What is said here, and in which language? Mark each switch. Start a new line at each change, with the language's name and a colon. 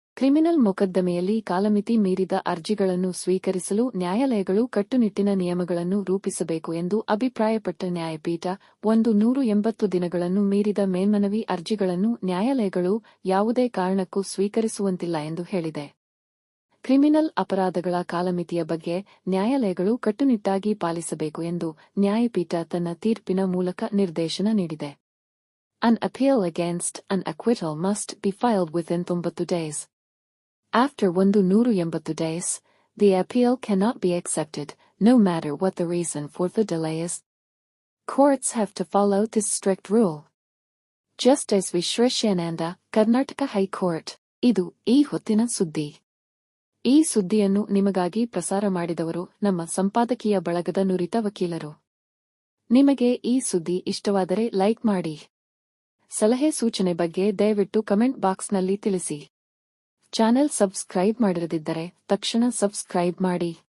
Kannada: Criminal ಮೊಕದ್ದಮೆಯಲ್ಲಿ ಕಾಲಮಿತಿ ಮೀರಿದ ಅರ್ಜಿಗಳನ್ನು ಸ್ವೀಕರಿಸಲು ನ್ಯಾಯಾಲಯಗಳು ಕಟ್ಟುನಿಟ್ಟಿನ ನಿಯಮಗಳನ್ನು ರೂಪಿಸಬೇಕು ಎಂದು ಅಭಿಪ್ರಾಯಪಟ್ಟ ನ್ಯಾಯಪೀಠ 180 ದಿನಗಳನ್ನು ಮೀರಿದ ಮೇಲ್ಮನವಿ ಅರ್ಜಿಗಳನ್ನು ನ್ಯಾಯಾಲಯಗಳು ಯಾವುದೇ ಕಾರಣಕ್ಕೂ ಸ್ವೀಕರಿಸುವಂತಿಲ್ಲ ಎಂದು ಹೇಳಿದೆ. ಕ್ರಿಮಿನಲ್ ಅಪರಾಧಗಳ ಕಾಲಮಿತಿಯ ಬಗ್ಗೆ ನ್ಯಾಯಾಲಯಗಳು ಕಟ್ಟುನಿಟ್ಟಾಗಿ ಪಾಲಿಸಬೇಕು ಎಂದು ನ್ಯಾಯಪೀಠ ತನ್ನ ತೀರ್ಪಿನ ಮೂಲಕ ನಿರ್ದೇಶನ ನೀಡಿದೆ.
English: An appeal against an acquittal must be filed within 90 days. After 180 days, the appeal cannot be accepted, no matter what the reason for the delay is. Courts have to follow this strict rule. Justice V. Srishananda, Karnataka High Court.
Kannada: ಇದು ಈ ಹೊತ್ತಿನ ಸುದ್ದಿ. ಈ ಸುದ್ದಿಯನ್ನು ನಿಮಗಾಗಿ ಪ್ರಸಾರ ಮಾಡಿದವರು ನಮ್ಮ ಸಂಪಾದಕೀಯ ಬಳಗದ ನುರಿತ ವಕೀಲರು. ನಿಮಗೆ ಈ ಸುದ್ದಿ ಇಷ್ಟವಾದರೆ ಲೈಕ್ ಮಾಡಿ. ಸಲಹೆ ಸೂಚನೆ ಬಗ್ಗೆ ದಯವಿಟ್ಟು ಕಮೆಂಟ್ ಬಾಕ್ಸ್ನಲ್ಲಿ ತಿಳಿಸಿ. ಚಾನೆಲ್ ಸಬ್ಸ್ಕ್ರೈಬ್ ಮಾಡಿರದಿದ್ದರೆ ತಕ್ಷಣ ಸಬ್ಸ್ಕ್ರೈಬ್ ಮಾಡಿ.